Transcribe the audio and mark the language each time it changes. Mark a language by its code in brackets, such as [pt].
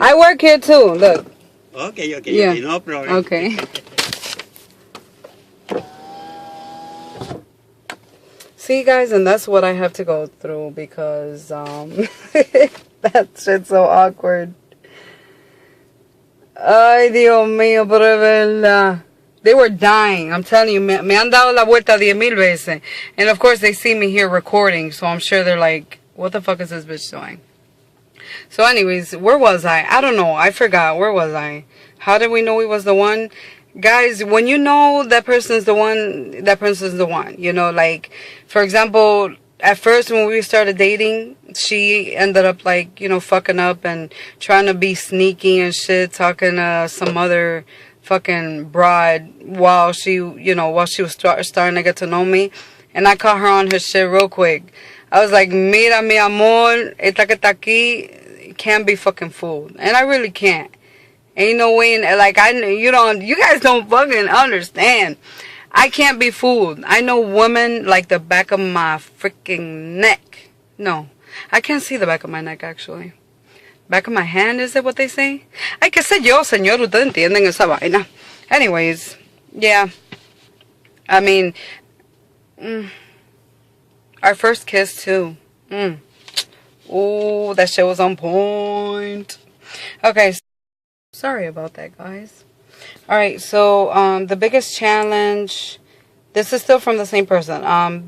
[en] I work here too, look. Okay, Yeah. no problem. Okay. See, guys, and that's what I have to go through because that shit's so awkward. [es] Ay, Dios mío, pero es verdad. [en] They were dying. I'm telling you, [es] me han dado la vuelta 10,000 veces. [en] And of course, they see me here recording, so I'm sure they're like, what the fuck is this bitch doing? So anyways, where was I? I don't know. I forgot. Where was I? How did we know he was the one? Guys, when you know that person's the one, that person's the one. You know, like, for example, at first when we started dating, she ended up like, you know, fucking up and trying to be sneaky and shit, talking to some other fucking broad while she was starting to get to know me. And I caught her on her shit real quick. I was like, [es] mira mi amor, esta que está aquí [en] can't be fucking fooled. And I really can't. Ain't no way, like, you guys don't fucking understand. I can't be fooled. I know women like the back of my freaking neck. No, I can't see the back of my neck, actually. Back of my hand, is it what they say? [es] Ay, qué sé yo, señor, ustedes entienden esa vaina. [en] Anyways, yeah. I mean, our first kiss, too. Oh, that shit was on point. Okay, sorry about that, guys. Alright, so, the biggest challenge, this is still from the same person.